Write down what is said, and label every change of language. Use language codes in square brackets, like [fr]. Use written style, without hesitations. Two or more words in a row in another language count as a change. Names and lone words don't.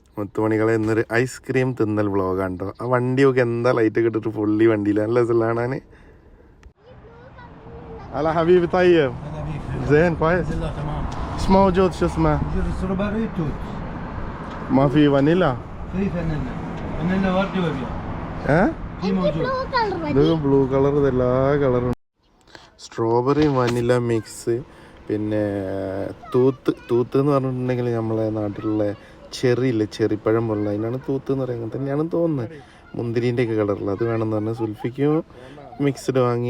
[ml] മുത്തുമണികളെ ഇന്നൊരു ഐസ്ക്രീം തിന്നൽ വ്ളോഗാണ് കേട്ടോ. ആ വണ്ടിയൊക്കെ എന്താ ലൈറ്റ് ഇട്ടിട്ട് ഫുള്ളി വണ്ടിയില്ല, നല്ല രസമാണ്. [ar] على حبيبي طيب زين كويس ايش موجود شو اسمه ستروبري توت ما في فانيلا في فانيلا وردي وابيض في موجود [ml] ഇത് ബ്ലൂ കളർ എല്ലാ കളറും സ്ട്രോബെറി വനില മിക്സ്. പിന്നെ തൂത്ത് എന്ന് പറഞ്ഞിട്ടുണ്ടെങ്കിൽ നമ്മളെ നാട്ടിലുള്ള ചെറി ഇല്ലേ, ചെറിപ്പഴം പോലുള്ള അതിനാണ് തൂത്ത് എന്ന് പറയുന്നത് തന്നെയാണെന്ന് തോന്നുന്നത്. മുന്തിരിൻ്റെ ഒക്കെ കളറിൽ അത് വേണമെന്ന് പറഞ്ഞാൽ സുൽഫിക്കും മിക്സ്ഡ് വാങ്ങി.